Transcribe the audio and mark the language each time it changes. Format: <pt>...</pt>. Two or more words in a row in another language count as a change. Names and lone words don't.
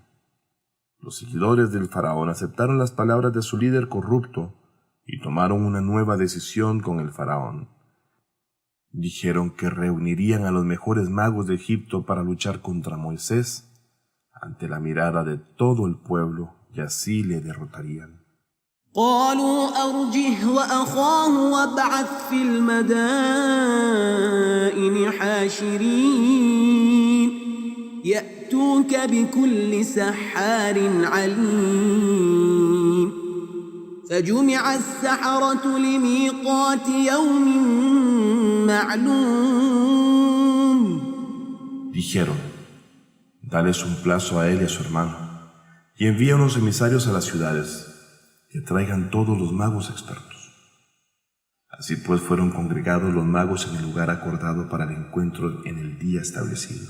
<es>Los seguidores del Faraón aceptaron las palabras de su líder corrupto y tomaron una nueva decisión con el Faraón. Dijeron que reunirían a los mejores magos de Egipto para luchar contra Moisés ante la mirada de todo el pueblo, y así le derrotarían.</es> <ar>قالوا أرجه وأخاه وابعث في المدائن حاشرين يأتوك بكل سحار عليم. فجمع السحرة لميقات يوم معلوم.</ar> <es>Dijeron: dales un plazo a él y a su hermano, y envía unos emisarios a las ciudades, que traigan todos los magos expertos. Así pues fueron congregados los magos en el lugar acordado para el encuentro en el día establecido.</es>